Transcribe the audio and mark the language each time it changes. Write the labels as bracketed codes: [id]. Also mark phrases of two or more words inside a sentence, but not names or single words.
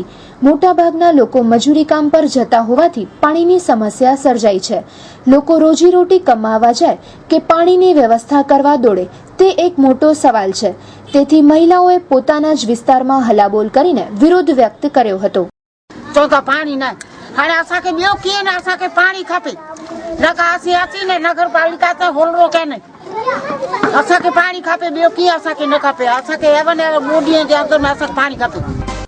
[gu] મોટાભાગના લોકો મજૂરી કામ પર જતા હોવાથી પાણીની સમસ્યા સર્જાઈ છે। લોકો રોજીરોટી કમાવા જાય કે પાણીની વ્યવસ્થા કરવા દોડે તે એક મોટો સવાલ છે। તેથી મહિલાઓએ પોતાના જ વિસ્તારમાં હલ્લાબોલ કરીને વિરોધ વ્યક્ત કર્યો હતો। [sd] तो पानी ना हाणे असांखे ॿियो कीअं न असांखे पाणी खपे न का असीं ने नगर पालिका त होलरो के नहीं असांखे पाणी खपे ॿियो कीअं असांखे न खपे असांखे एवन ॿोॾीअ जे अंदरि में असांखे पाणी खपे।